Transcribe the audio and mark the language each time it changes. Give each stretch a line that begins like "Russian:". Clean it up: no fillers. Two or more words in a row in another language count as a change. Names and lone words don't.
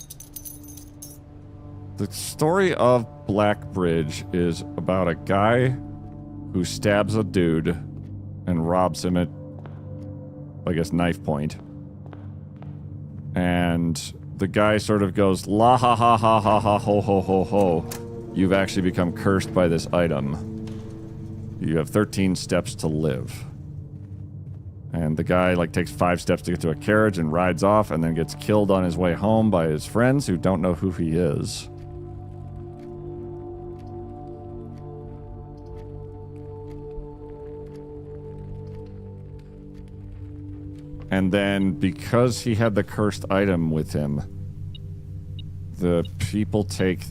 English: The story of Blackbridge is about a guy who stabs a dude and robs him at, I guess, knife point. And the guy sort of goes, la ha ha ha ha ha ho ho ho ho. You've actually become cursed by this item. You have 13 steps to live. And the guy, like, takes 5 steps to get to a carriage and rides off and then gets killed on his way home by his friends who don't know who he is. And then, because he had the cursed item with him, the people take...